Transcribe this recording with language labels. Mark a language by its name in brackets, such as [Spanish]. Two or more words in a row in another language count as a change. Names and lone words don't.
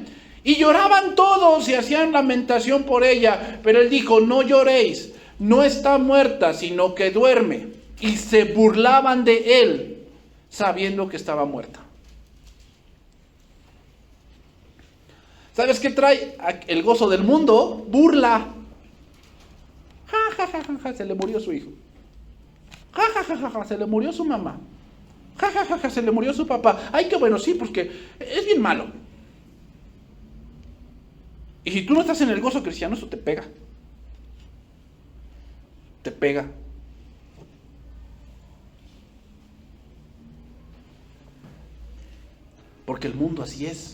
[Spanish] Y lloraban todos y hacían lamentación por ella. Pero él dijo, no lloréis, no está muerta, sino que duerme. Y se burlaban de él, sabiendo que estaba muerta. ¿Sabes qué trae el gozo del mundo? Burla. Ja, ja, ja, ja, ja, se le murió su hijo. Ja, ja, ja, ja, ja, se le murió su mamá. Ja, ja, ja, ja, se le murió su papá. Ay, qué bueno, sí, porque es bien malo. Y si tú no estás en el gozo cristiano, eso te pega. Te pega. Porque el mundo así es.